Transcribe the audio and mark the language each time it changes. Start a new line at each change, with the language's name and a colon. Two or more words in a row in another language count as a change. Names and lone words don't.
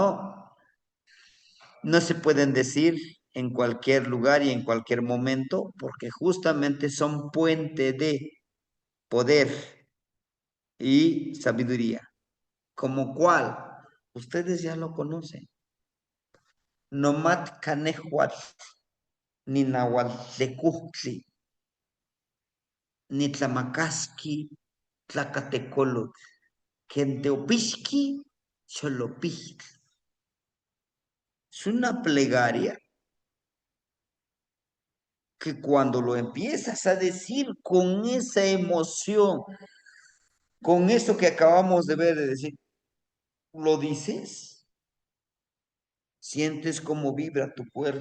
Spanish: no se pueden decir en cualquier lugar y en cualquier momento, porque justamente son puente de poder y sabiduría. ¿Como cuál? Ustedes ya lo conocen.
Nahuatl languages: Nomat Canejuat, ni Nahuatl ni Tlamacasqui, Tlacatecolot, Genteopixqui, Xolopixtl.
Spanish: Es una plegaria que cuando lo empiezas a decir con esa emoción, con eso que acabamos de ver, de decir, lo dices, sientes cómo vibra tu cuerpo.